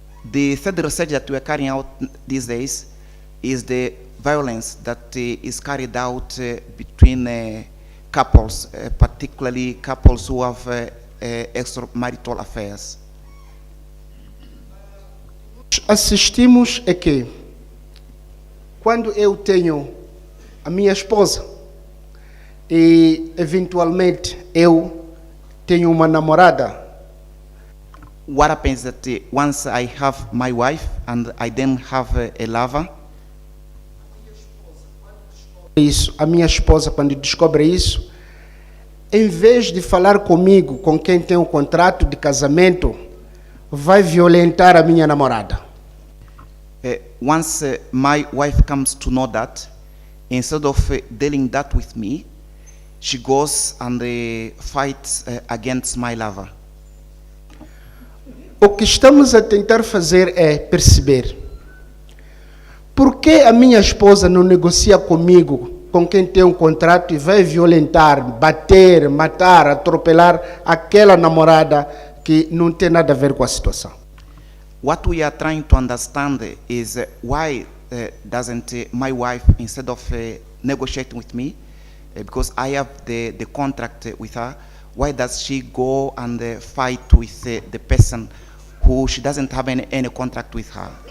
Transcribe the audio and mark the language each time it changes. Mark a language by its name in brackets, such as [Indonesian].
[English] The third research that we are carrying out these days is the violence that is carried out between couples, particularly couples who have extramarital affairs. [Portuguese] Assistimos é que quando eu tenho a minha esposa e eventualmente eu tenho uma namorada, [English] What happens that once I have my wife and I then have a lover, [Portuguese] a minha esposa quando descobre isso, em vez de falar comigo, com quem tem o contrato de casamento, vai violentar a minha namorada. [English] once my wife comes to know that, instead of dealing that with me, she goes and fights against my lover. [Portuguese] O que estamos a tentar fazer é perceber por que a minha esposa não negocia comigo, com quem tem um contrato, e vai violentar, bater, matar, atropelar aquela namorada que não tem nada a ver com a situação. [English] What we are trying to understand is why doesn't my wife, instead of negotiating with me, because I have the contract with her, why does she go and fight with the person who she doesn't have any contract with her?